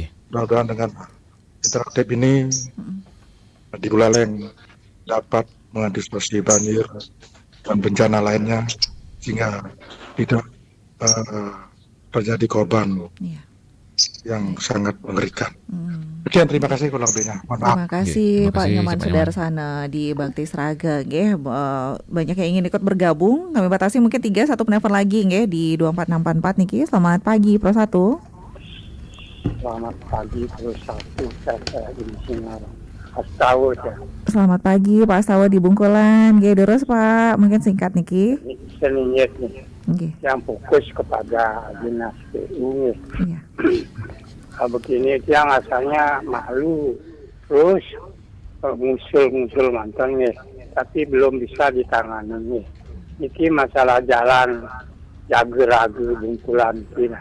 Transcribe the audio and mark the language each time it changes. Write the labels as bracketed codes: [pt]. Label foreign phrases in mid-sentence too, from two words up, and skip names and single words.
[id] Mudah-mudahan dengan interaktif ini di Buleleng dapat mengantisipasi banjir dan bencana lainnya sehingga tidak terjadi korban Iya. yang sangat mengerikan. Sekian, terima kasih kurang lebihnya. Mohon maaf. Terima kasih Terima Pak kasih, Nyoman Pak Sudarsana di Bakti Sraga nggih. Banyak yang ingin ikut bergabung. Kami batasi mungkin 3 satu penelpon lagi nggih di 24644 niki. Selamat pagi Pro 1. Selamat pagi terus satu saya di Sinar. Astawa ya. Selamat pagi Pak Astawa di Bungkulan. Nggih terus Pak, mungkin singkat niki. Seninyet nih Nggih. yang fokus kepada dinas PU nih. Iya. Begini dia asalnya malu terus ngusul mantan nih, tapi belum bisa ditangani nih. Ini masalah jalan Jager-Ragu Bungkulan ini.